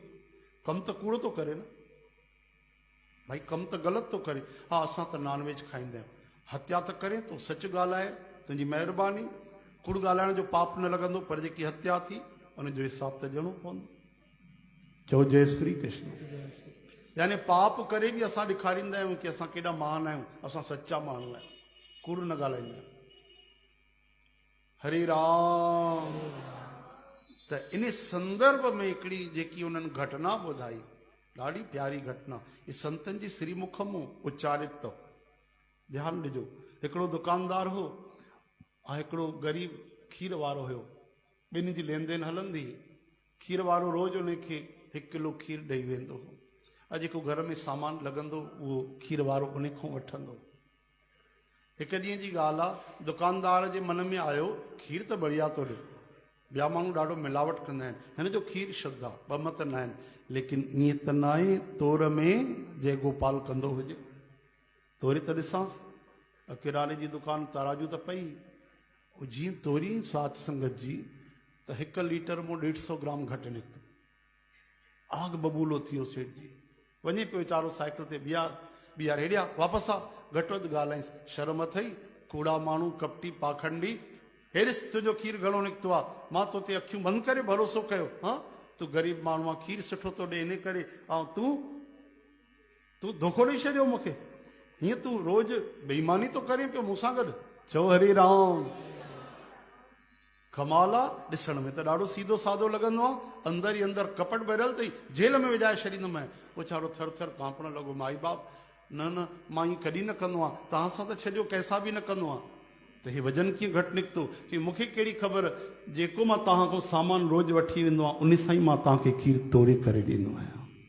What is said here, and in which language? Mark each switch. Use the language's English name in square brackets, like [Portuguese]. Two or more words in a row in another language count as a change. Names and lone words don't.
[Sindhi] कमु त कूड़ थो करे न भाई, कमु त ग़लति थो करे। हा असां त नॉनवेज खाईंदा आहियूं, हत्या त करे तो सच ॻाल्हाए तुंहिंजी महिरबानी, कूड़ ॻाल्हाइण जो पाप न लॻंदो, पर जेकी हत्या थी उनजो हिसाब त ॾियणो पवंदो। चओ जय श्री कृष्ण। यानी पाप करे बि असां ॾेखारींदा आहियूं कि असां केॾा महान आहियूं, असां सच्चा माण्हू आहियूं, कूड़ न ॻाल्हाईंदा आहियूं। हरे राम। त इन संदर्भ में हिकिड़ी जेकी उन्हनि घटना ॿुधाई, ॾाढी प्यारी घटना, ये संतन जी श्रीमुख मां उच्चारित अथव। ध्यानु ॾिजो। हिकिड़ो दुकानदार हो ऐं हिकिड़ो ग़रीब खीर वारो हुयो, ॿिन्ही जी लेन देन हलंदी। खीर वारो रोज़ उनखे 1 किलो खीर ॾेई वेंदो हो, ऐं जेको घर में सामान लॻंदो उहो खीर वारो उन खां वठंदो। हिकु ॾींहं जी ॻाल्हि आहे, दुकानदार जे मन में आयो खीर त बढ़िया थो ॾे, ॿिया माण्हू ॾाढो मिलावट कंदा आहिनि, हिन जो खीर शुद्ध आहे, ॿ मत न आहिनि, लेकिन ईअं त न आहे तोर में जय गोपाल कंदो हुजे। तोरी त ॾिसांसि, किराने जी दुकान तराजू त पई, जीअं तोरी साध संगत जी त 1 लीटर मां 150 ग्राम घटि निकितो। आग बबूलो थियो सेठ जी, वञे पियो वीचारो साइकिल ते, ॿीहार हेॾिया वापसि आ, घटि वधि ॻाल्हाईंसि, शर्म अथई, कूड़ा माण्हू कपटी पाखंडी, हेॾिस तुंहिंजो खीर घणो निकितो आहे, मां तोते अखियूं बंदि करे भरोसो कयो, हा तूं ग़रीब माण्हू आहे, खीर सुठो थो ॾे इन करे, ऐं तूं धोखो ॾेई छॾियो मूंखे, हीअं तूं रोज़ बेईमानी थो करे पियो मूंसां गॾु। चओ हरे राम। कमाल आहे, ॾिसण में त ॾाढो सीधो साधो लॻंदो आहे, अंदरि ई अंदरि कपट भरियल अथई, जेल में विझाए छॾींदुमि। वीचारो थर थर कांपण लॻो, माई बाप न मां ईअं कॾहिं न कंदो आहियां, तव्हां सां त छॾियो कंहिंसां बि न कंदो आहियां, त हीउ वजन कीअं घटि निकितो? की मूंखे कहिड़ी ख़बर, जेको मां तव्हां खां सामान रोज़ वठी वेंदो आहियां उन सां ई मां तव्हांखे खीर तोड़े करे ॾींदो आहियां।